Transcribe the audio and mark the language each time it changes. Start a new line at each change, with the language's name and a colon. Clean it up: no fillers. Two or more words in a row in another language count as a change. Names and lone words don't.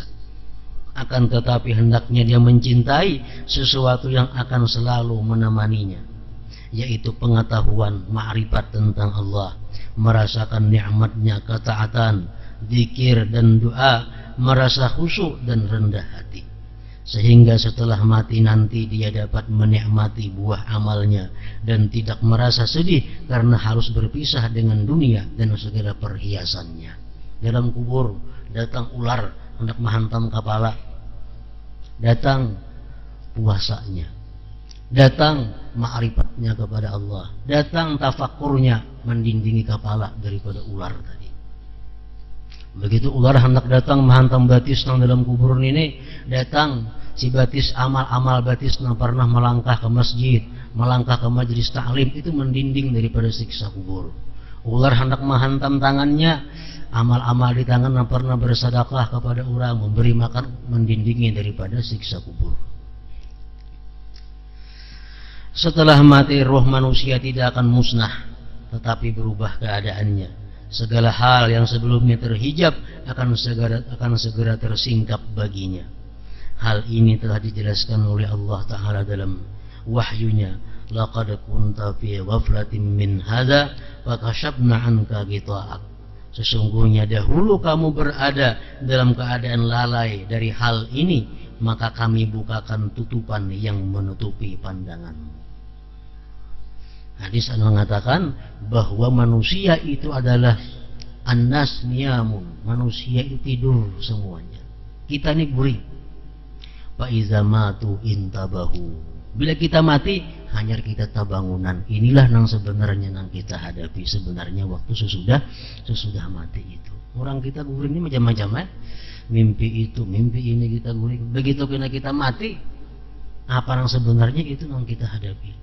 Indonesian: Akan tetapi hendaknya dia mencintai sesuatu yang akan selalu menemaninya, yaitu pengetahuan ma'rifat tentang Allah, merasakan nikmatnya ketaatan, zikir dan doa, merasa khusyuk dan rendah hati, sehingga setelah mati nanti dia dapat menikmati buah amalnya dan tidak merasa sedih karena harus berpisah dengan dunia dan segala perhiasannya. Dalam kubur datang ular hendak menghantam kepala, datang puasanya, datang ma'rifatnya kepada Allah, datang tafakurnya mendindingi kepala daripada ular tadi. Begitu ular hendak datang menghantam batis nang dalam kubur ini, datang si batis, amal-amal batis nang pernah melangkah ke masjid, melangkah ke majelis taklim, itu mendinding daripada siksa kubur. Ular hendak menghantam tangannya, amal-amal di tangan nang pernah bersedekah kepada orang, memberi makan, mendindingi daripada siksa kubur. Setelah mati, roh manusia tidak akan musnah, tetapi berubah keadaannya. Segala hal yang sebelumnya terhijab akan segera tersingkap baginya. Hal ini telah dijelaskan oleh Allah Ta'ala dalam wahyunya.
Arabic: لقد كنت في غفلة من هذا فكشفنا عنك غطاءك.
Indonesian: Sesungguhnya dahulu kamu berada dalam keadaan lalai dari hal ini, maka kami bukakan tutupan yang menutupi pandanganmu. Hadis mengatakan bahwa manusia itu adalah
Arabic: الناس نيام,
Indonesian: manusia itu tidur semuanya. Kita ini guring.
Arabic: فإذا ماتوا انتبهوا.
Indonesian: Bila kita mati, hanya kita tabangunan. Inilah yang sebenarnya yang kita hadapi sebenarnya waktu sesudah mati itu. Orang kita guring ini macam-macam mimpi itu, mimpi ini kita guring. Begitu kita mati, apa yang sebenarnya itu yang kita hadapi.